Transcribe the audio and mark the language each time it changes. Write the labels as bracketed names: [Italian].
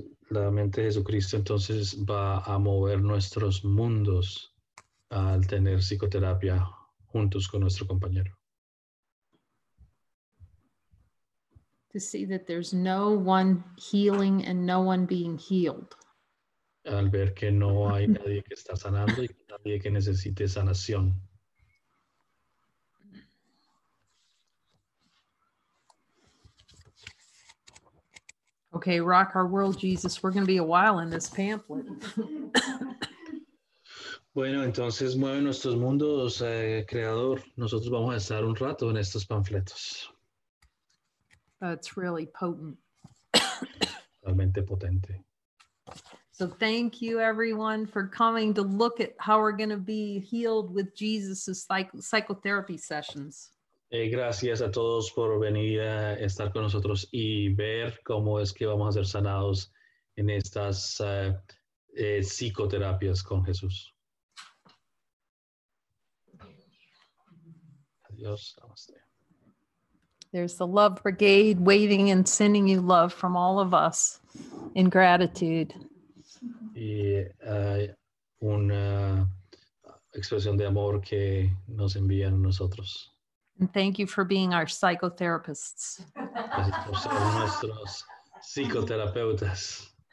[Spanish] La mente de Jesucristo entonces va a mover nuestros mundos al tener psicoterapia juntos con nuestro compañero. [English] To see that there's no one healing and no one being healed. [Spanish] Al ver que no hay nadie que está sanando y nadie que necesite sanación. [English] Okay, rock our world, Jesus. We're going to be a while in this pamphlet. [Spanish] Bueno, entonces mueve nuestros mundos, creador. Nosotros vamos a estar un rato en estos panfletos. [English] It's really potent. [Spanish] Realmente potente. [English] So thank you, everyone, for coming to look at how we're going to be healed with Jesus' psychotherapy sessions. [Spanish] Gracias a todos por venir a estar con nosotros y ver cómo es que vamos a ser sanados en estas psicoterapias con Jesús. Adiós. Namaste. [English] There's the Love Brigade waving and sending you love from all of us in gratitude. [Spanish] Y una expresión de amor que nos envían a nosotros. [English] And thank you for being our psychotherapists. [Spanish] Gracias por ser nuestros psicoterapeutas.